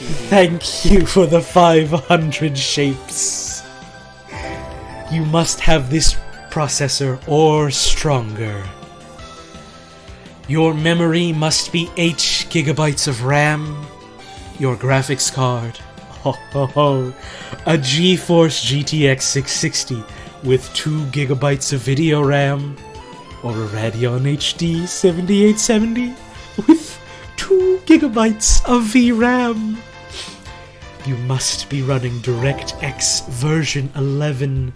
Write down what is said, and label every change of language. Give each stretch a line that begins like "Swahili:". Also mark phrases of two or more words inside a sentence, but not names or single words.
English: Thank you for the 500 shapes. You must have this processor or stronger. Your memory must be 8 gigabytes of RAM. Your graphics card. Ho ho ho. A GeForce GTX 660 with 2 gigabytes of video RAM. Or a Radeon HD 7870 with 2 gigabytes of VRAM. You must be running DirectX version 11.